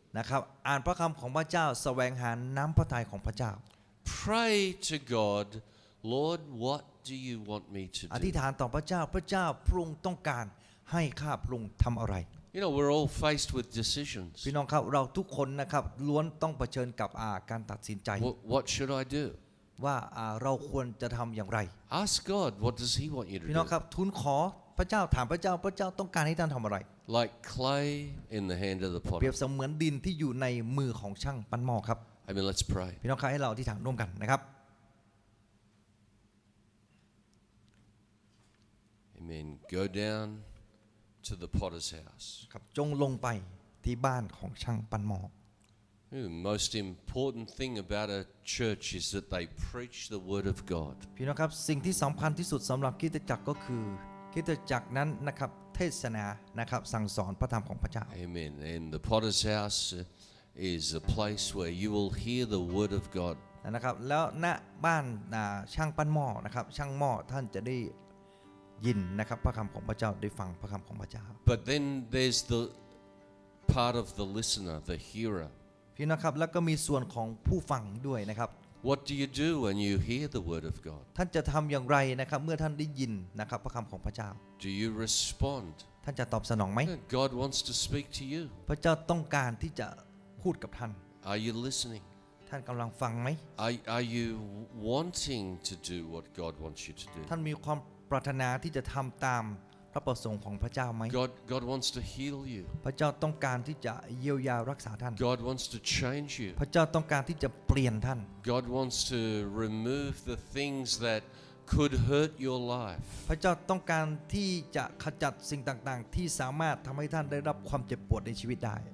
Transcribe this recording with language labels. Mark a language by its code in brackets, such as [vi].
[th] นะครับอ่านพระคำของพระเจ้าแสวงหาน้ำพระทัยของพระเจ้า [en] Pray to God, Lord, what do you want me to [th] อธิษ [en] do? [th] ฐานต่อพระเจ้าพระเจ้าพระองค์ต้องการให้ข้าพระองค์ทำอะไร [en] You know, we're all faced with decisions. [th] พี่น้องครับเราทุกคนนะครับล้วนต้องเผชิญกับการตัดสินใจ [en] What should I do? [th] ว่าเราควรจะทำอย่างไร [en] Ask God, what does He want you to [th] พี่น้อง [en] do? [th] ครับทูลขอพระเจ้าถามพระเจ้าพระเจ้าต้องการให้ท่านทำอะไร [en] Like clay in the hand of the [th] เปรียบ [en] potter. [th] เสมือนดินที่อยู่ในมือของช่างปั้นหม้อครับ [en] Amen. Let's pray. [th] พี่น้องครับให้เราอธิษฐานร่วมกันนะครับ [en] Amen. Go down to the potter's house. [th] ครับจงลงไปที่บ้านของช่างปั้นหม้อ [en] The most important thing about a church is that they preach the word of God. [th] พี่น้องครับสิ่งที่สำคัญที่สุดสำหรับคริสตจักรก็คือคริสตจักรนั้นนะครับเทศนานะครับสั่งสอนพระธรรมของพระเจ้า [en] Amen. And the potter's house is a place where you will hear the word of God. [th] นะครับแล้วณบ้านช่างปั้นหม้อนะครับช่างหม้อท่านจะได้ยินนะครับพระคำของพระเจ้าได้ฟังพระคำของพระเจ้า [en] But then there's the part of the listener, the hearer. [th] พี่น้องครับแล้วก็มีส่วนของผู้ฟังด้วยนะครับ [en] What do you do when you hear the word of God? [th] ท่านจะทำอย่างไรนะครับเมื่อท่านได้ยินนะครับพระคำของพระเจ้า [en] Do you respond? [th] ท่านจะตอบสนองไหม [en] God wants to speak to you. [th] พระเจ้าต้องการที่จะพูดกับท่าน [en] Are you listening? [th] ท่านกำลังฟังไหม [en] Are you wanting to do what God wants you to do? [th] ท่านมีความปรารถนาที่จะทำตามพระประสงค์ของพระเจ้าไหม [en] God wants to heal you. [th] พระเจ้าต้องการที่จะเยียวยารักษาท่าน [en] God wants to change you. [th] พระเจ้าต้องการที่จะเปลี่ยนท่าน [en] God wants to remove the things that could hurt your life. [th] พระเจ้าต้องการที่จะขจัดสิ่งต่างๆ ที่สามารถทำให้ท่านได้รับความเจ็บปวดในชีวิตได้